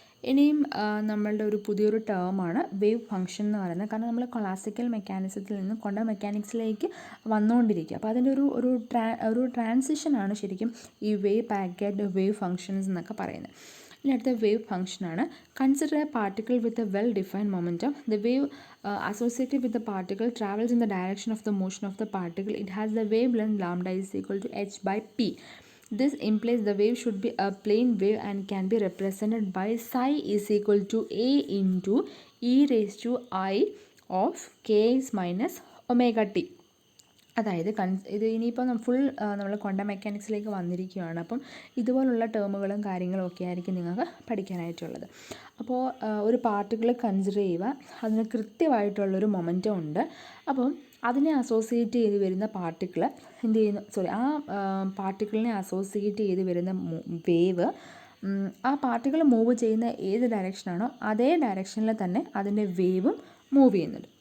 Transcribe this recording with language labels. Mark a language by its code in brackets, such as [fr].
[ml] ഇനിയും നമ്മളുടെ ഒരു പുതിയൊരു ടേമാണ് വേവ് ഫംഗ്ഷൻ എന്ന് പറയുന്നത്. കാരണം നമ്മൾ ക്ലാസിക്കൽ മെക്കാനിസത്തിൽ നിന്ന് ക്വാണ്ടം മെക്കാനിക്സിലേക്ക് വന്നുകൊണ്ടിരിക്കുക. അപ്പോൾ അതിൻ്റെ ഒരു ട്രാൻസിഷനാണ് ശരിക്കും ഈ വേവ് പാക്കറ്റ് വേവ് ഫംഗ്ഷൻസ് എന്നൊക്കെ പറയുന്നത്. ഇനി അടുത്ത വേവ് ഫംഗ്ഷനാണ്. [en] Consider a particle with a well defined momentum. The wave associated with the particle travels in the direction of the motion of the particle. It has the wavelength lambda is equal to h by p. This implies the wave should be a plane wave and can be represented by psi is equal to a into e raised to I of kx minus omega t. [ml] അതായത് ഇത് ഇനിയിപ്പോൾ full നമ്മൾ quantum മെക്കാനിക്സിലേക്ക് വന്നിരിക്കുകയാണ്. അപ്പം ഇതുപോലുള്ള ടേമുകളും കാര്യങ്ങളും ഒക്കെ ആയിരിക്കും നിങ്ങൾക്ക് പഠിക്കാനായിട്ടുള്ളത്. അപ്പോൾ ഒരു പാർട്ടിക്കിൾ കൺസിഡർ ചെയ്യുക, അതിന് കൃത്യമായിട്ടുള്ളൊരു മൊമെൻറ്റം ഉണ്ട്. അപ്പം അതിനെ അസോസിയേറ്റ് ചെയ്ത് വരുന്ന പാർട്ടിക്കിൾ എന്ത് ചെയ്യുന്നു, ആ പാർട്ടിക്കിളിനെ അസോസിയേറ്റ് ചെയ്ത് വരുന്ന വേവ് ആ പാർട്ടിക്കിൾ മൂവ് ചെയ്യുന്ന ഏത് ഡയറക്ഷനാണോ അതേ ഡയറക്ഷനിൽ തന്നെ അതിൻ്റെ വേവും മൂവ് ചെയ്യുന്നുണ്ട്.